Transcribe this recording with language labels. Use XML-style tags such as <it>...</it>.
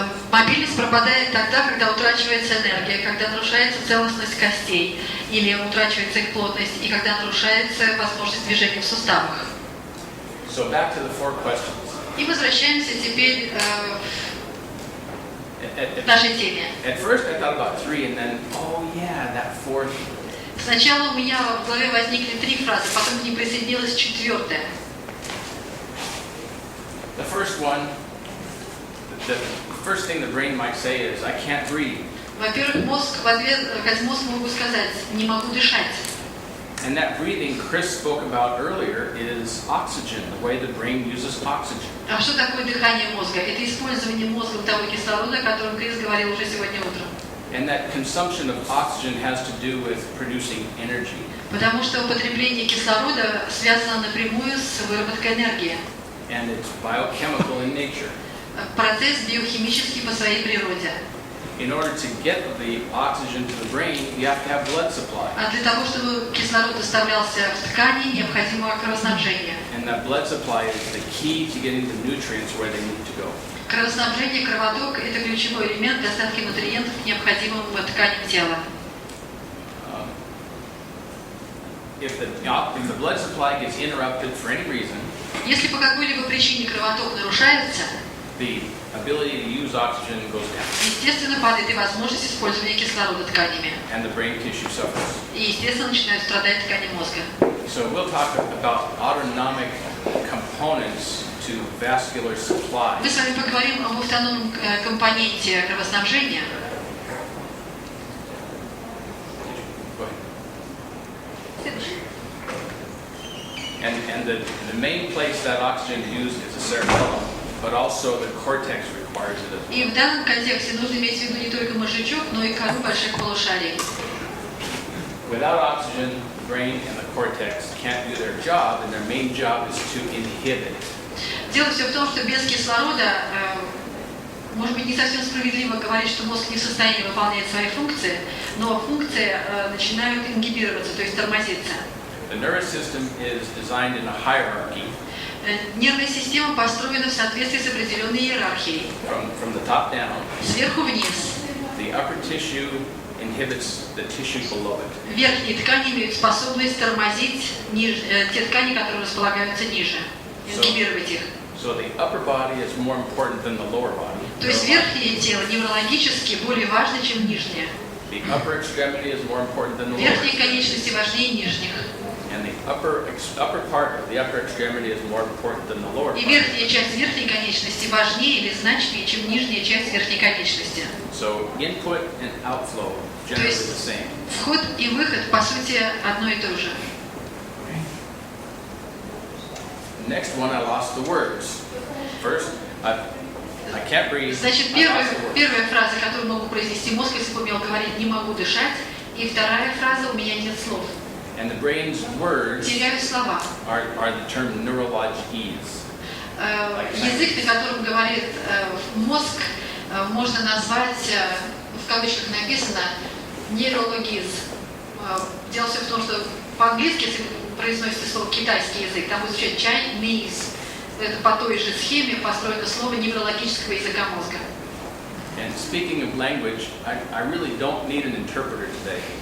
<ru>Мобильность пропадает тогда, когда утрачивается энергия, когда нарушается целостность костей, или утрачивается их плотность, и когда нарушается возможность движения в суставах.</ru> <en>So back to the 4 questions.</en> <ru>И возвращаемся теперь к нашей теме.</ru> <en>At first I thought about 3 and then, oh yeah, that 4th.</en> <ru>Сначала у меня в голове возникли 3 фразы, потом к ним присоединилась 4-я.</ru> <en>The first one, the first thing the brain might say is, I can't breathe.</en> <ru>Во-первых, мозг в ответ, мозг могу сказать, не могу дышать.</ru> <en>And that breathing Chris spoke about earlier is oxygen, the way the brain uses oxygen.</en> <ru>А что такое дыхание мозга? Это использование мозгом того кислорода, о котором Крис говорил уже сегодня утром.</ru> <en>And that consumption of oxygen has to do with producing energy.</en> <ru>Потому что употребление кислорода связано напрямую с выработкой энергии.</ru> <en>And it's biochemical in nature.</en> <ru>Процесс биохимический по своей природе.</ru> <en>In order to get the oxygen to the brain, you have to have blood supply.</en> <ru>А для того, чтобы кислород доставлялся в ткани, необходимо кровоснабжение.</ru> <en>And that blood supply is the key to getting the nutrients where they need to go.</en> <ru>Кровоснабжение, кровоток – это ключевой элемент доставки нутриентов к необходимым тканям тела.</ru> <en>If the blood supply gets interrupted for any reason,</en> <ru>Если по какой-либо причине кровоток нарушается,</ru> <en>the ability to use oxygen goes down,</en> <ru>естественно, падает и возможность использования кислорода тканями.</ru> <en>and the brain tissue suffers.</en> <ru>И, естественно, начинают страдать ткани мозга.</ru> <en>So we'll talk about autonomic components to vascular supply.</en> <ru>Мы с вами поговорим об автономном компоненте кровоснабжения.</ru> <en>Go ahead. And the main place that oxygen is used is the cerebellum, but also the cortex requires it as well.</en> <ru>И в данном контексте нужно иметь в виду не только мозжечок, но и кору больших полушарий.</ru> <en>Without oxygen, the brain and the cortex can't do their job, and their main job is to inhibit.</en> <ru>Дело все в том, что без кислорода, может быть, не совсем справедливо говорить, что мозг не в состоянии выполнять свои функции, но функции начинают ингибироваться, то есть тормозиться.</ru> <en>The nervous system is designed in a hierarchy.</en> <ru>Нервная система построена в соответствии с определенной иерархией.</ru> <en>From the top down,</en> <ru>Сверху вниз.</ru> <en>the upper tissue inhibits the tissue below it.</en> <ru>Верхние ткани имеют способность тормозить те ткани, которые располагаются ниже, ингибировать их.</ru> <en>So the upper body is more important than the lower body.</en> <ru>То есть верхнее тело неврологически более важно, чем нижнее.</ru> <en>The upper extremity is more important than the lower.</en> <ru>Верхние конечности важнее нижних.</ru> <en>And the upper part of the upper extremity is more important than the lower</en> <ru>И</ru> <en>part.</en> <ru>верхняя часть верхней конечности важнее или значимее, чем нижняя часть верхней конечности.</ru> <en>So input and outflow generally the same.</en> <ru>Вход и выход, по сути, одно и то же.</ru> <en>Next one, I lost the words. First, I can't breathe.</en> <ru>Значит,</ru> <en>I lost the words.</en> <ru>первая фраза, которую могу произнести мозг, если бы умел говорить, не могу дышать. И вторая фраза, у меня нет слов.</ru> <en>And the brain's words</en> <ru>Теряю слова.</ru> <en>are the term neurologies.</en> <ru>Язык, на котором говорит мозг, можно назвать, в кавычках написано, нейрологиз. Дело все в том, что по-английски, если вы произносите слово китайский язык, там будет звучать Chinese. Это по той же схеме построено слово неврологического языка мозга.</ru> <en>And speaking of language, I really don't need an interpreter today</en>